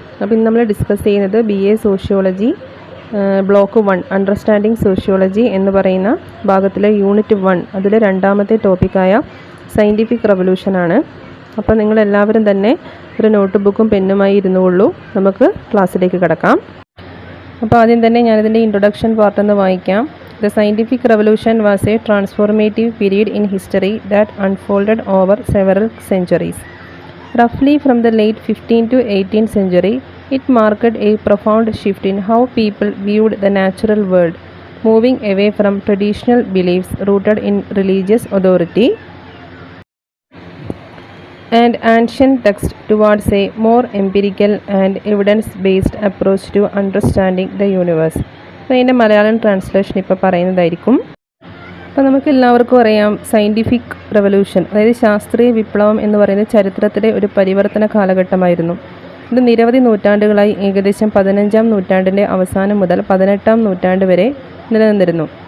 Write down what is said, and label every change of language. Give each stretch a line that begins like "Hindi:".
Malayalam: അപ്പോൾ ഇന്ന് നമ്മൾ ഡിസ്കസ് ചെയ്യുന്നത് BA sociology block 1 understanding sociology എന്ന് പറയുന്ന ഭാഗത്തിലെ യൂണിറ്റ് 1 അതിലെ രണ്ടാമത്തെ ടോപ്പിക്കായ സയൻറ്റിഫിക് റവല്യൂഷനാണ്. അപ്പോൾ നിങ്ങളെല്ലാവരും തന്നെ ഒരു നോട്ട് ബുക്കും പെന്നുമായി ഇരുന്നുകൊള്ളൂ. നമുക്ക് ക്ലാസ്സിലേക്ക് കിടക്കാം. അപ്പോൾ ആദ്യം തന്നെ ഞാനിതിൻ്റെ ഇൻട്രൊഡക്ഷൻ പാർട്ടൊന്ന് വായിക്കാം.
English: The scientific revolution was a transformative period in history that unfolded over several centuries. Roughly from the late 15th to 18th century, it marked a profound shift in how people viewed the natural world, moving away from traditional beliefs rooted in religious authority and ancient texts towards a more empirical and evidence-based approach to understanding the universe.
Malayalam: അപ്പോൾ അതിൻ്റെ Malayalam translation ഇപ്പോൾ പറയുന്നതായിരിക്കും. അപ്പോൾ നമുക്ക് എല്ലാവർക്കും അറിയാം, scientific revolution അതായത് ശാസ്ത്രീയ വിപ്ലവം എന്ന് പറയുന്നത് ചരിത്രത്തിലെ ഒരു പരിവർത്തന കാലഘട്ടമായിരുന്നു. ഇത് നിരവധി നൂറ്റാണ്ടുകളായി ഏകദേശം 15-ാം നൂറ്റാണ്ടിൻ്റെ അവസാനം മുതൽ 18-ാം നൂറ്റാണ്ട് വരെ നിലനിന്നിരുന്നു.